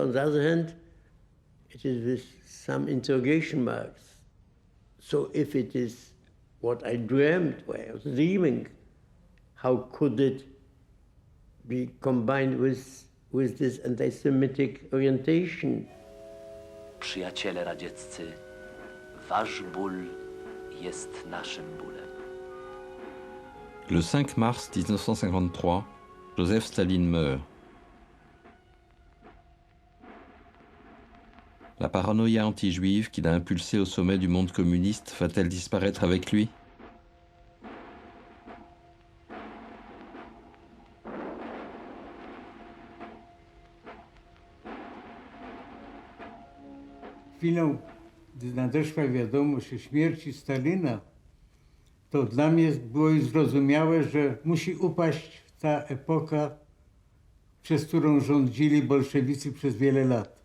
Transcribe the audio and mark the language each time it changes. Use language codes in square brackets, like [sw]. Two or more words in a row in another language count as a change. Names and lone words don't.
[en] On the other hand, it is with some interrogation marks. So if it is what I dreamt, what I was dreaming, how could it be combined with this anti-Semitic orientation? [pl] Przyjaciele radzieccy, wasz ból jest naszym bólem. [fr] Le 5 mars 1953, Joseph Staline meurt. La paranoïa anti-juive qui l'a impulsé au sommet du monde communiste va-t-elle disparaître avec lui ? [pl] Chwilą, gdy nadeszła wiadomość o śmierci Stalina, to dla mnie było już zrozumiałe, że musi upaść ta epoka, przez którą rządzili bolszewicy przez wiele lat.